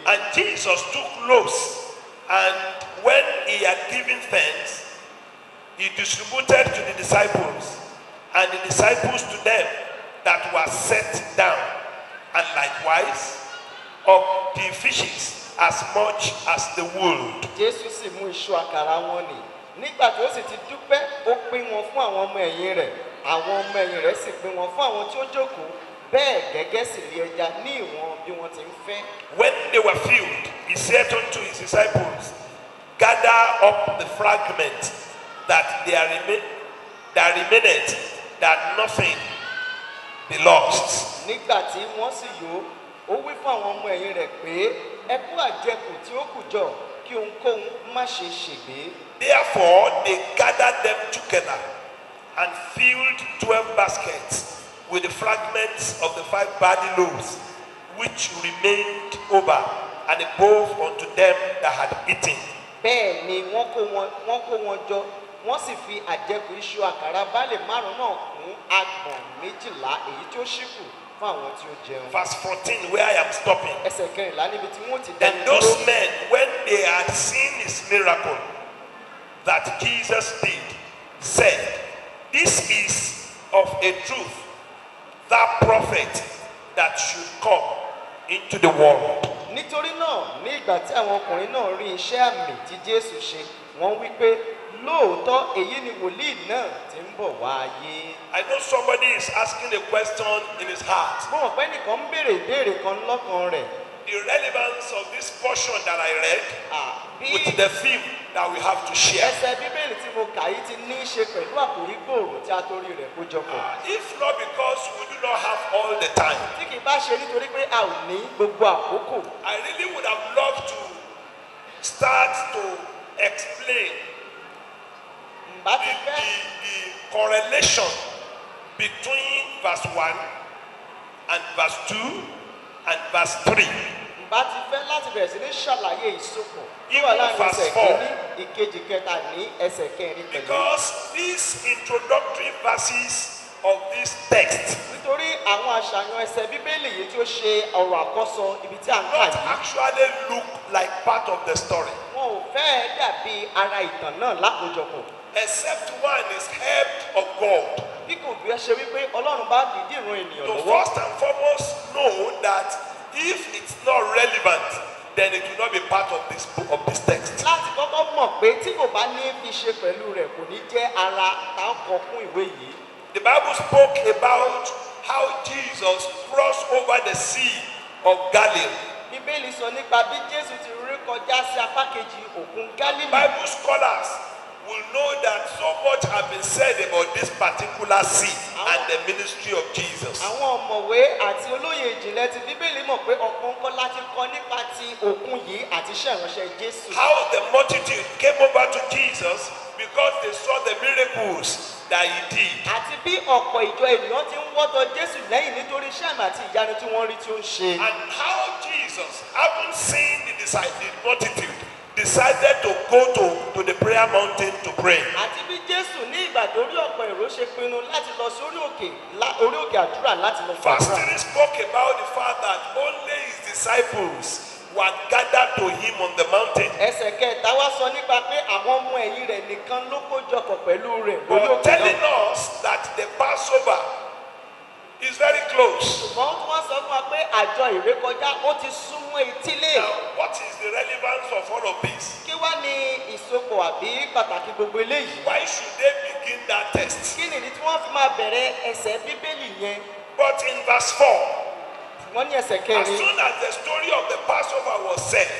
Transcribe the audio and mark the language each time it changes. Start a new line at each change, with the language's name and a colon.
English: And Jesus took loaves, and when he had given thanks, he distributed to the disciples, and the disciples to them that were set down, and likewise of the fishes as much as the would.
Yoruba: Jésù sì mú iṣu àkàrà wọn nì. Nígbà tí ó sì ti dúpẹ́, ó pín wọn fún àwọn ọmọ ẹ̀yìn rẹ̀. Àwọn ọmọ ẹ̀yìn rẹ̀ sì pín wọn fún àwọn tí ó jókòó. Bẹ́ẹ̀ gẹ́gẹ́ sì rí ẹja ní ìwọ̀n bí wọ́n ti ń fẹ́.
English: When they were filled, he said unto his disciples, Gather up the fragment that remaineth, that nothing be lost.
Yoruba: Nígbà tí wọ́n sì yó, ó wí fún àwọn ọmọ ẹ̀yìn rẹ̀ pé ẹ kó àjẹkù tí ó kù jọ kí ohunkóhun má ṣe ṣègbé.
English: Therefore they gathered them together and filled 12 baskets with the fragments of the 5 barley loaves, which remained over and above unto them that had eaten.
Yoruba: Bẹ́ẹ̀ ni wọ́n kó wọn jọ, wọ́n sì fi àjẹkù iṣu àkàrà báàlì 5 náà kún agbọ̀n 12 èyí tí ó ṣíkù fún àwọn tí ó jẹun.
English: Verse 14, where I am stopping.
Yoruba: Ẹsẹ̀ 14 níbi tí wọ́n ti dá
English: Then those men, when they had seen his miracle that Jesus did, said, This is of a truth that prophet that should come into the world.
Yoruba: Nítorí náà, ní ìgbà tí àwọn ọkùnrin náà rí iṣẹ́ àmì tí Jésù ṣe, wọ́n wí pé lóòótọ́ èyí ni wòlíì náà tí ń bọ̀ wá ayé.
English: I know somebody is asking a question in his heart.
Yoruba: Mo mọ̀ pé nìkan ń béèrè ìbéèrè kan lọ́kàn rẹ̀.
English: The relevance of this portion that I read with the theme that we have to share.
Yoruba: Ẹsẹ̀ Bíbélì tí mo kà yìí ti ní í ṣe pẹ̀lú àkòrí gbòòrò tí a torí rẹ̀ kó jọpọ̀.
English: If not because we do not have all the time.
Yoruba: Tí kì í bá ṣe nítorí pé a ò ní gbogbo àkókò.
English: I really would have loved to start to explain the correlation between verse 1 and verse 2 and verse 3.
Yoruba: Bá ti fẹ́ láti bẹ̀rẹ̀ sí ní ṣàlàyé ìsopọ̀ tó wà láàrin ẹsẹ̀ kìíní ìkejì kẹta ní ẹsẹ̀ kẹrin pẹ̀lú.
English: Because these introductory verses of this text
Yoruba: nítorí àwọn àṣàyàn ẹsẹ̀ Bíbélì yìí tí ó ṣe ọ̀rọ̀ àkọ́sọ ibi tí a ń kà
English: not
Yoruba: yìí.
English: actually look like part of the story.
Yoruba: Wọn ò fẹ́ dàbí ara ìtàn náà lákòójọpọ̀.
English: Except one is help of God.
Yoruba: Bí kò bí ẹ ṣe wípé Ọlọ́run bá dìídì ran ènìyàn
English: To
Yoruba: lọ́wọ́.
English: first and foremost know that if it's not relevant, then it will not be part of this book, of this text.
Yoruba: Láti kọ́kọ́ mọ̀ pé tí kò bá ní fi ṣe pẹ̀lú rẹ̀ kò ní jẹ́ ara tá a kọ fún ìwé yìí.
English: The Bible spoke about how Jesus crossed over the Sea of Galilee.
Yoruba: Bíbélì sọ nípa bí Jésù ti rí kọjá sí apá kejì òkun Gálílì.
English: Bible scholars will know that so much has been said about this particular sea and the ministry of Jesus.
Yoruba: Àwọn ọ̀mọ̀wé àti olóyè ìjìnlẹ̀ ti Bíbélì mọ̀ pé ọ̀pọ̀ nǹkan láti kọ nípa ti òkun yìí àti iṣẹ́ ìránṣẹ́ Jésù.
English: How the multitude came over to Jesus because they saw the miracles that he did.
Yoruba: Àti bí ọ̀pọ̀ ìjọ ènìyàn ti ń wọ́tọ̀ Jésù lẹ́yìn nítorí iṣẹ́ àmì àti ìyanu tí wọ́n rí tí ó ń ṣe.
English: And how Jesus, having seen the multitude, decided to go to the prayer mountain to pray.
Yoruba: Àti bí Jésù ní ìgbà tó rí ọ̀pọ̀ èrò ṣe pinnu láti lọ sí orí òkè àdúrà láti lọ
English: Verse
Yoruba: gbàdúrà.
English: 3 spoke about the fact that only his disciples were gathered to him on the mountain.
Yoruba: Ẹsẹ̀ kẹta wá sọ nípa pé àwọn ọmọ ẹ̀yìn rẹ̀ nìkan ló kójọpọ̀ pẹ̀lú rẹ̀ lórí
English: But
Yoruba: òkè
English: telling
Yoruba: náà.
English: us that the Passover is very close.
Yoruba: Ṣùgbọ́n tí wọ́n sọ fún wa pé àjọ ìrékọjá ó ti súnmọ́ etílé.
English: Now, what is the relevance of all of this?
Yoruba: Kí wá ní ìsopọ̀ àbí pàtàkì gbogbo eléyìí?
English: Why should they begin that text?
Yoruba: Kí nìdí tí wọ́n fi máa bẹ̀rẹ̀ ẹsẹ̀ Bíbélì yẹn?
English: But in verse 4,
Yoruba: Wọ́n ní ẹsẹ̀
English: as
Yoruba: kẹrin.
English: soon as the story of the Passover was said,